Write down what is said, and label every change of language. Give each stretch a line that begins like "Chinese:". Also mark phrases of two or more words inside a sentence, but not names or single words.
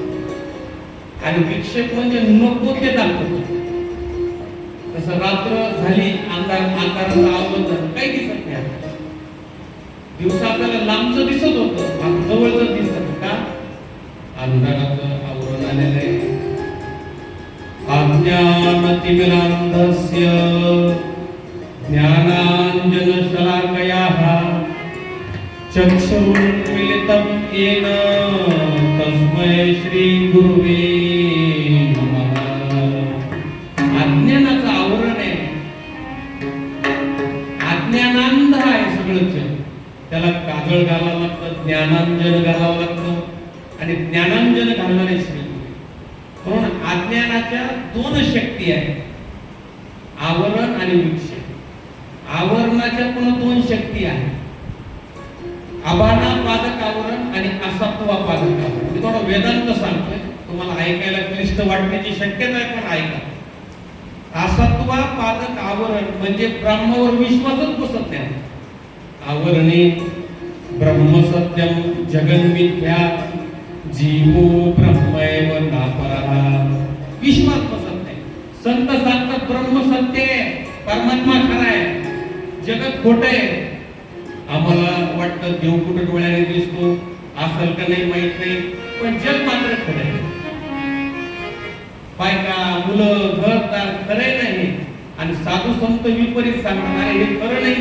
Marathi: आणि विक्षेप म्हणजे नको ते दाखवतो. तसं रात्र झाली, अंधाराचं आवरण काही दिसत नाही. दिवसा आपल्याला लांबचं दिसत होतं, जवळच दिसत का? अंधाराचं आवरण आलेलं आहे.
Sanskrit: अज्ञानतिमिरान्धस्य ज्ञानाञ्जनशलाकयाः चक्षुरुन्मीलितं येन तस्मै श्रीगुरुवे नमः.
Marathi: अज्ञानाचं आवरण आहे, अज्ञानांध आहे सगळंच. त्याला काजळ घालावं लागतं, ज्ञानांजन घालावं लागतं, आणि ज्ञानांजन घालणारे श्री. म्हणून अज्ञानाच्या दोन शक्ती आहेत, आवरण आणि विक्षेप. आवरणाच्या पण दोन शक्ती आहेत, अभाना पादक आवरण आणि असत्वा पादक आवरण. मी थोडं वेदांत सांगतोय, तुम्हाला ऐकायला क्लिष्ट वाटण्याची शक्यता आहे, पण ऐका. असत्वा पादक आवरण म्हणजे ब्रह्मावर विश्वासच बसत नाही.
Sanskrit: आवरणे ब्रह्मसत्यम जगन्मिथ्या जीवो ब्रह्मैव नापरः.
Marathi: विश्वास बसत नाही. संत सांगतात ब्रह्म सत्य आहे, परमात्मा खरा आहे, जगत खोट आहे. आम्हाला वाटतं देव कुठे डोळ्याने दिसतो, असेल का नाही माहित नाही, पण जग मात्र खरं आहे. बायका मुलं घरदार खरे नाही, आणि साधू संत विपरीत सांगणार हे खरं नाही.